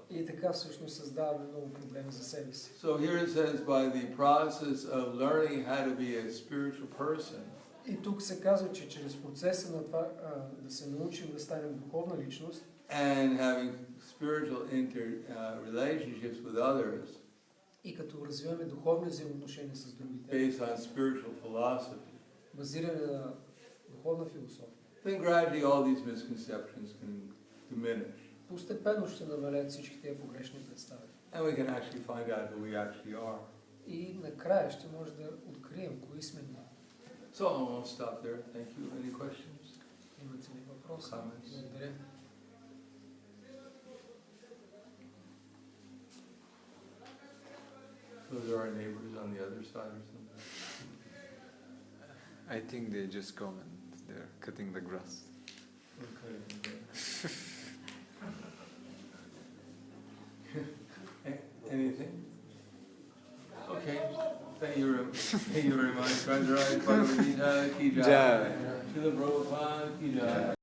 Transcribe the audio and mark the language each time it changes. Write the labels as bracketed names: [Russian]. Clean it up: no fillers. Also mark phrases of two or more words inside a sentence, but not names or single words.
[Bulgarian] И така всъщност създаваме много проблеми за себе си. [English] So here it says, by the process of learning how to be a spiritual person, [Bulgarian] И тук се казва, че чрез процеса на това да се научим да станем духовна личност [English] and having spiritual relationships with others, [Bulgarian] и като развиваме духовни взаимоотношения с другите, [English] based on spiritual philosophy, [Bulgarian] базиране на духовна философия, [English] then gradually all these misconceptions can diminish. [Bulgarian] постепенно ще намалят всички тези погрешни представи. [English] And we can actually find out who we actually are. [Bulgarian] И накрая ще може да открием кои сме ние. [English] So I'll stop there. Thank you. Any questions? [Bulgarian] Имате ли въпроси? [English] Comments? [Bulgarian] Благодаря. [English] Those are our neighbors on the other side or something? I think they just come and they're cutting the grass. Okay. Anything? Okay. Thank you very much. [Hindi] भगवद् गीता की जय. Jai. श्रील प्रभुपाद की जय.